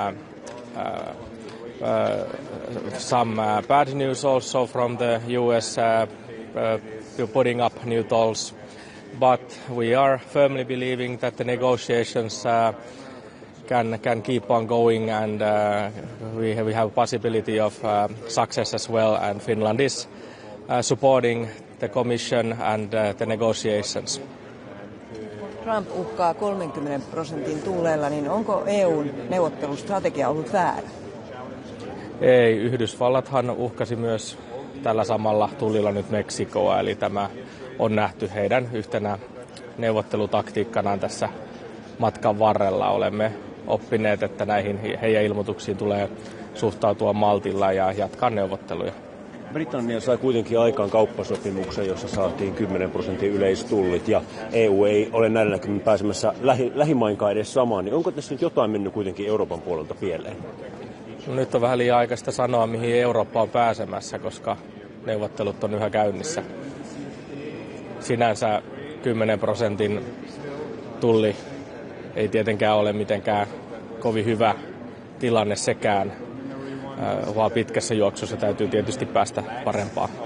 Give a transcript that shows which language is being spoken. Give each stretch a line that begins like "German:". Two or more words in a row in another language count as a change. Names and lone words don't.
English: bad news also from the US putting up new tolls, but we are firmly believing that the negotiations can keep on going, and we have possibility of success as well, and Finland is supporting the Commission and the negotiations.
Finnish: Trump uhkaa 30% tulleilla, niin onko EUn neuvottelustrategia ollut väärä? Ei, Yhdysvallathan uhkasi myös tällä samalla tullilla nyt Meksikoa, eli tämä on nähty heidän yhtenä neuvottelutaktiikkanaan tässä matkan varrella. Olemme oppineet, että näihin heidän ilmoituksiin tulee suhtautua maltilla ja jatkaa neuvotteluja. Britannia sai kuitenkin aikaan kauppasopimuksen, jossa saatiin 10% yleistullit, ja EU ei ole näillä näkymin pääsemässä lähimainkaan edes samaan. Niin onko tässä nyt jotain mennyt kuitenkin Euroopan puolelta pieleen? No, nyt on vähän liian aikaista sanoa, mihin Eurooppa on pääsemässä, koska neuvottelut on yhä käynnissä. Sinänsä 10% tulli ei tietenkään ole mitenkään kovin hyvä tilanne sekään, vaan pitkässä juoksussa täytyy tietysti päästä parempaan.